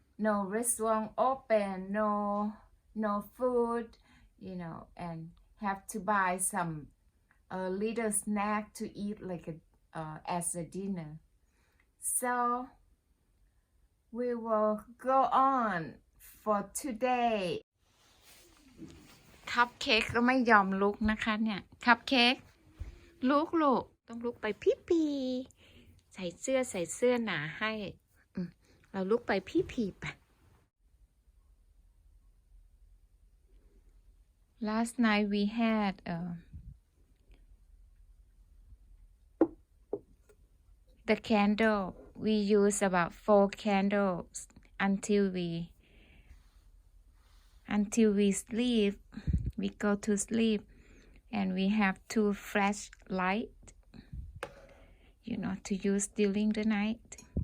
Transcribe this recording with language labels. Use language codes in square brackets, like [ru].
[en] No restaurant open, no food, you know, and have to buy some little snack to eat like as a dinner. So we will go on for today. [th] คัพเค้กก็ไม่ยอมลุกนะคะเนี่ยคัพเค้กลุกต้องลุกไปพี่ใส่เสื้อหนาให้เราลุกไปพี่ไป [en] Last night we had the candle. We used about 4 candles until we sleep. We go to sleep and we have 2 flashlights, you know, to use during the night.